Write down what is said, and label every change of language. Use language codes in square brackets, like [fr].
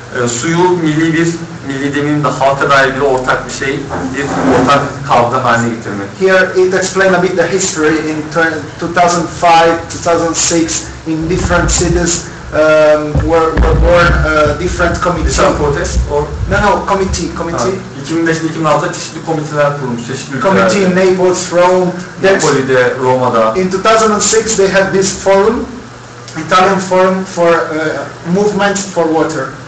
[tr] Suyu milli demeyeyim de halka dair bir ortak bir şey, bir ortak kavga haline getirmek. [en] Here it explains a bit the history in 2005, 2006 in different cities were born different committees. Protest or? No, committee. [tr] 2005'te 2006'da çeşitli komiteler kurulmuş, çeşitli ülkelerde. [en] Committee in Naples, Rome. [tr] Napoli'de, Roma'da. [en] In 2006 they had this forum, Italian forum for movement for water.